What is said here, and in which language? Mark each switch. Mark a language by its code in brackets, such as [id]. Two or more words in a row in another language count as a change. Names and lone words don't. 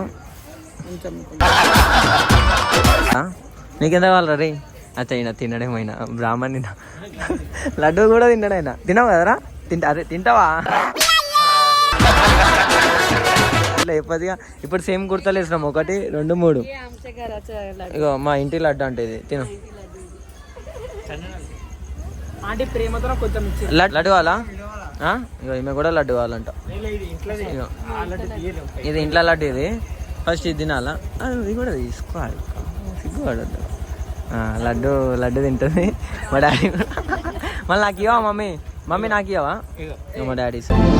[te] కొంచెం నీకెంత కావాలి రే అచ్చా ఈయన తినడేమైనా బ్రాహ్మణ్ తిన్నా లడ్డు కూడా తిన్నాడైనా తిన్నావు కదరా అరే తింటావా లేకపోతే ఇప్పుడు సేమ్ కుర్తలు వేసినాం 1 2 3 [mr] आमच्या घराचं लड्डू [te] ఇగో మా ఇంటి లడ్డు అంటే ఇది తిను ఆంటీ ప్రేమతో కొంచెం ఇచ్చి లడ్డు కావాలా ఇగో ఈమె కూడా లడ్డు కావాలంట ఇగో ఇది ఇంట్లో లడ్డు ఇది ఫస్ట్ ఇది తినాలా ఇది కూడా తీసుకోవాలి సిగ్గుపడద్దు లడ్డు లడ్డు తింటుంది మా డాడీ మళ్ళీ నాకు ఇవ్వవా మమ్మీ నాకు ఇవ్వవా మా డాడీ సార్